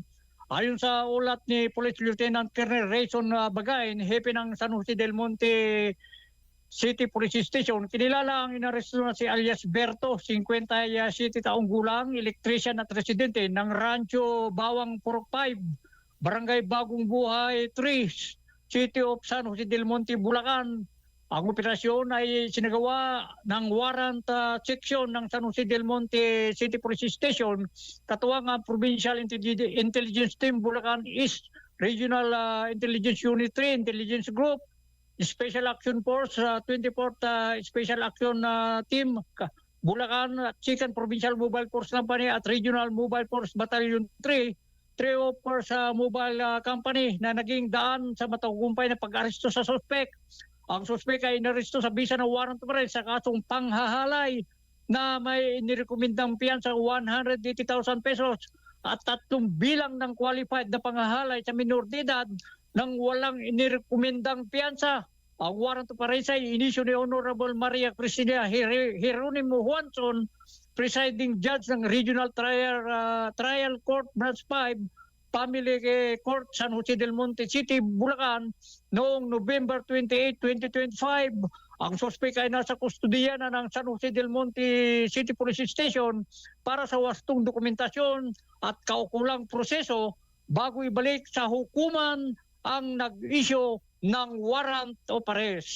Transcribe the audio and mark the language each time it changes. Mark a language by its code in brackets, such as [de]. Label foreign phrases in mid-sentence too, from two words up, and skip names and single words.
[tl] Ayon sa ulat ni Police Lieutenant Colonel Rayson Bagain, hepe ng San Jose del Monte City Police Station, kinilala ang inaresto na si alias Berto, 57 taong gulang, electrician at residente ng Rancho Bawang Purok 5, Barangay Bagong Buhay 3, City of San Jose del Monte, Bulacan. Ang operasyon ay sinagawa ng [en] warrant section [tl] ng San Jose del Monte City Police Station, katuwang ang Provincial Intelligence Team Bulacan East Regional Intelligence Unit 3 Intelligence Group, Special Action Force, 24th Special Action Team, Bulacan at 2nd Provincial Mobile Force Company at Regional Mobile Force Battalion 3, 3 Force Mobile Company na naging daan sa matagumpay na pag-aresto sa suspect. Ang suspect ay inaresto sa bisa ng [en] warrant of arrest [tl] sa kasong panghahalay na may inirekomendang piyansa 180,000 pesos at 3 bilang ng qualified na panghahalay sa minor de edad nang walang inirekomendang piyansa. Ang [en] warrant of arrest [tl] ay inisyu ni Honorable Maria Cristina Jeronimo Juanson, [en] presiding judge [tl] ng Regional Trial Court Branch 5, Family Court, San Jose del Monte City, Bulacan, noong November 28, 2025. Ang suspect ay nasa kustudiya na ng San Jose del Monte City Police Station para sa wastong dokumentasyon at kaukulang proseso bago ibalik sa hukuman ang nag-issue ng [en] warrant of arrest.